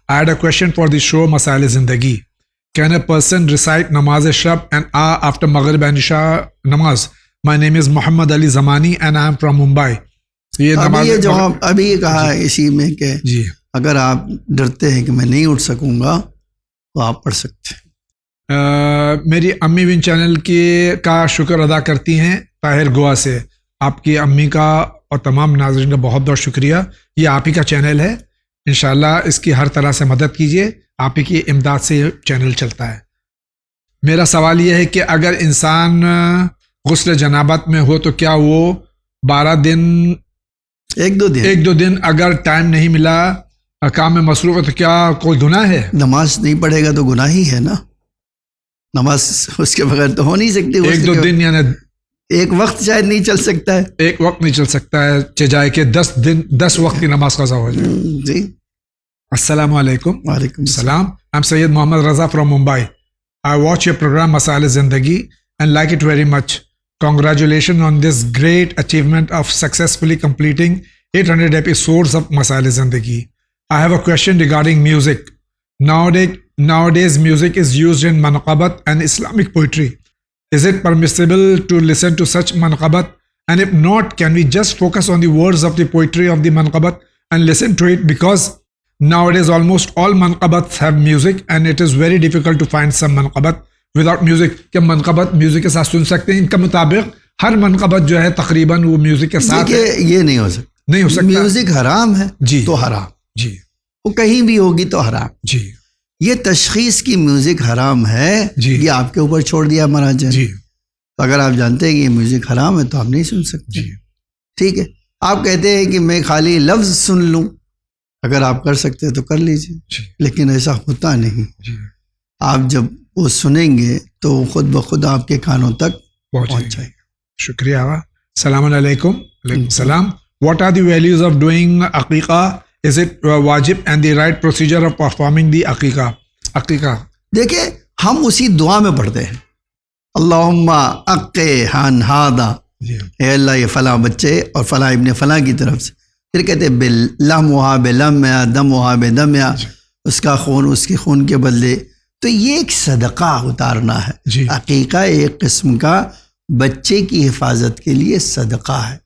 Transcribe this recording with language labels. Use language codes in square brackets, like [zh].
[en] I had a question for the show Masail Zindagi. Can a person recite namaz shab and after Maghrib and Isha namaz? My name is Muhammad Ali Zamani and I am from Mumbai. [ur] یہ جواب ابھی یہ کہا ہے اسی میں کہ جی اگر آپ ڈرتے ہیں کہ میں نہیں اٹھ سکوں گا تو آپ پڑھ سکتے ہیں. میری امی ون چینل کا شکر ادا کرتی ہیں طاہر گوا سے. آپ کی امی کا اور تمام ناظرین کا بہت بہت شکریہ. یہ آپ ہی کا چینل ہے، انشاءاللہ اس کی ہر طرح سے مدد کیجیے، آپ ہی کی امداد سے یہ چینل چلتا ہے. میرا سوال یہ ہے کہ اگر انسان غسل جنابت میں ہو تو کیا وہ 12 دن ایک دو دن اگر ٹائم نہیں ملا کام میں مصروف ہے تو کیا کوئی گناہ ہے؟ نماز نہیں پڑھے گا تو گناہ ہی ہے نا. نماز اس کے بغیر تو ہو نہیں سکتی. ایک دو دن یعنی ایک وقت شاید نہیں چل سکتا ہے. ایک وقت نہیں چل سکتا ہے، چاہے کہ 10 وقت کی نماز قضا ہو جائے. جی. السلام علیکم. وعلیکم السلام. [en] I'm Syed Mohammad Raza from Mumbai. I watch your program Masale Zindagi and like it very much. Congratulations on this great achievement of successfully completing 800 episodes of Masale Zindagi. I have a question regarding music. Nowadays music is used in manqabat and Islamic poetry. Is it permissible to listen to such manqabat? And if not, can we just focus on the words of the poetry of the manqabat and listen to it? Because nowadays almost all manqabats have music and it is very difficult to find some manqabat without music. [ur] کیا منقبت music کے ساتھ سن سکتے ہیں؟ ان کا مطابق ہر منقبت جو ہے تقریباً وہ میوزک کے ساتھ ہے. یہ نہیں ہو سکتا. نہیں ہو سکتا. میوزک حرام ہے جی تو حرام. جی وہ کہیں بھی ہوگی تو حرام. جی یہ تشخیص کی میوزک حرام ہے جی یہ آپ کے اوپر چھوڑ دیا مہاراج نے. جی اگر آپ جانتے ہیں کہ یہ میوزک حرام ہے تو آپ نہیں سن سکتے. جی ٹھیک ہے. آپ کہتے ہیں کہ میں خالی لفظ سن لوں، اگر آپ کر سکتے تو کر لیجیے، لیکن ایسا ہوتا نہیں. آپ جب وہ سنیں گے تو خود بخود آپ کے کانوں تک پہنچ جائے گا. شکریہ. السلام علیکم. وعلیکم السلام. [en] What are the values of doing aqiqah? Is it wajib and the right procedure of performing the aqiqah? [ur] دیکھیں ہم اسی دعا میں پڑھتے ہیں اللہم عقیحان ہادا، اے اللہ یہ فلاں بچے اور فلاں ابن فلاں کی طرف سے. پھر کہتے ہیں بلحمھا بلحمھا دمھا بدمھا، اس کا خون اس کے خون کے بدلے. تو یہ ایک صدقہ اتارنا ہے. عقیقہ ایک قسم کا بچے کی حفاظت کے لیے صدقہ ہے.